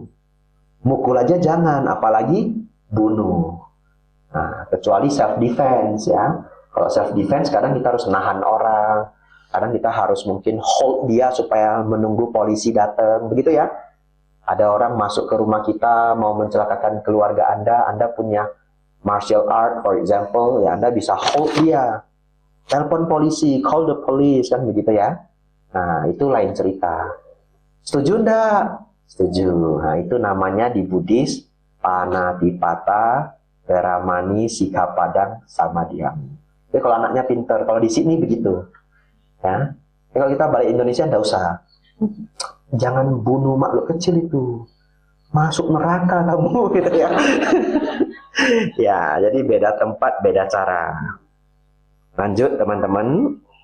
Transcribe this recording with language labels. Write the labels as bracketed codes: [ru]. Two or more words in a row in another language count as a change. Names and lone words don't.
[id] Mukul aja jangan, apalagi bunuh. Nah, kecuali [en] self defense [id] ya. Kalau [en] self defense [id] kadang kita harus nahan orang. Kadang kita harus mungkin hold dia supaya menunggu polisi datang, begitu ya. Ada orang masuk ke rumah kita mau mencelakakan keluarga Anda punya [en] martial art for example, [id] ya Anda bisa hold dia. Telepon polisi, [en] call the police, [id] kan begitu ya. Nah, itu lain cerita. Setuju enggak? Setuju. Nah, itu namanya di Buddhis [pi] panatipata, veramani, sikapadang, samadhyami. [id] Jadi kalau anaknya pinter, kalau di sini begitu. Ya. Kalau kita balik Indonesia enggak usah. Jangan bunuh makhluk kecil itu. Masuk neraka kamu gitu ya. Ya, jadi beda tempat, beda cara. Lanjut teman-teman.